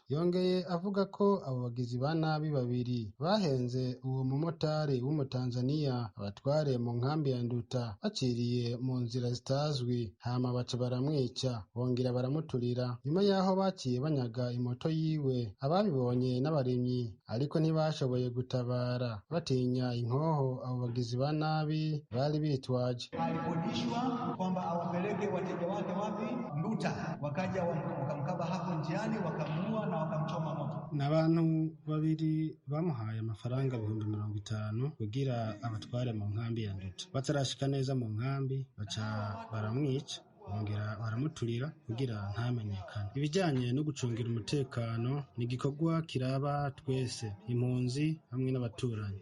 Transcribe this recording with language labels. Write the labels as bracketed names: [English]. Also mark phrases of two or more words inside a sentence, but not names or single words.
[Rundi] Yongeye avuga ko abo bagizi ba nabi 2 bahenze uwo mumotari w'umutanzania abatware mu nkambi ya Nduta baciriye mu nzira zitazwi, hama baca baramwica bongera baramuturira. Nyuma yaho baciye banyaga imoto yiwe, ababibonye n'abarimyi ariko ntibashoboye gutabara batinya inkoho abo bagizi ba nabi bari bitwaje. [Swahili] Alikodishwa kwamba awapeleke wateja wake wapi? Nduta. Wakaja wakamkaba hapo njiani, wakamuua na wakamchoma moto. [Rundi] N'abantu 2 bamuhaye amafaranga 50,000 kugira abatware mu nkambi ya Nduta. Batarashika neza mu nkambi baca baramwica bongera baramuturira kugira ntamenyekane. Ibijyanye no gucungira umutekano ni igikorwa kiraba twese, impunzi hamwe n'abaturanyi.